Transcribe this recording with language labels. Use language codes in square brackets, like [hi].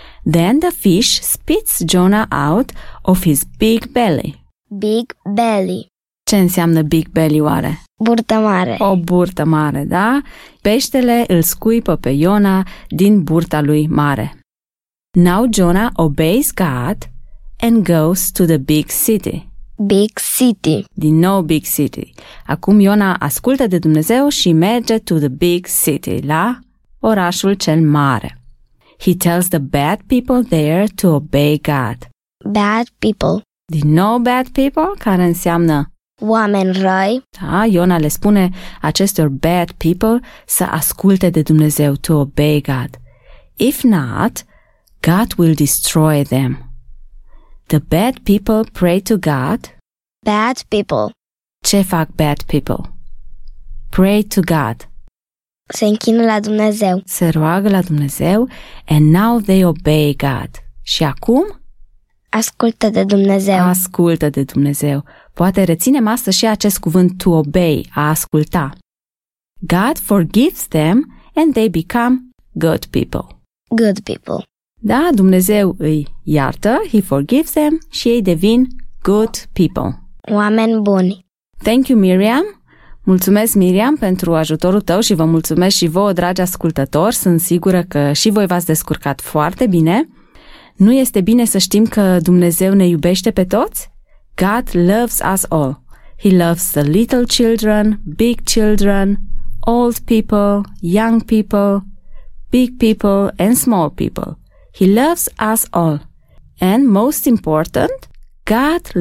[en] Then the fish spits Jonah out of his big belly. Big belly. [ro] Ce înseamnă [en] big belly [ro] oare? Burtă mare. O burtă mare, da? Peștele îl scuipă pe Iona din burta lui mare. [en] Now Jonah obeys God and goes to the big city. Big city. [ro] Din nou [en] big city. [ro] Acum Iona ascultă de Dumnezeu și merge [en] to the big city, [ro] la orașul cel mare. [en] He tells the bad people there to obey God. Bad people. [ro] Din nou [en] bad people, [ro] care înseamnă oameni răi. Da, Iona le spune acestor [en] bad people [ro] să asculte de Dumnezeu, [en] to obey God. If not, God will destroy them. The bad people pray to God. Bad people. [ro] Ce fac [en] bad people? Pray to God. [ro] Se închină la Dumnezeu. Se roagă la Dumnezeu. [en] And now they obey God. [ro] Și acum? Ascultă de Dumnezeu. Ascultă de Dumnezeu. Poate reținem astăzi și acest cuvânt [en] to obey, [ro] a asculta. [en] God forgives them and they become good people. Good people. [ro] Da, Dumnezeu îi iartă, [en] he forgives them [ro] și ei devin [en] good people. [ro] Oameni buni. [en] Thank you, Miriam. [ro] Mulțumesc, Miriam, pentru ajutorul tău și vă mulțumesc și vouă, dragi ascultători. Sunt sigură că și voi v-ați descurcat foarte bine. Nu este bine să știm că Dumnezeu ne iubește pe toți? [en] God loves us all. He loves the little children, big children, old people, young people, big people and small people. He loves us all. And most important, God loves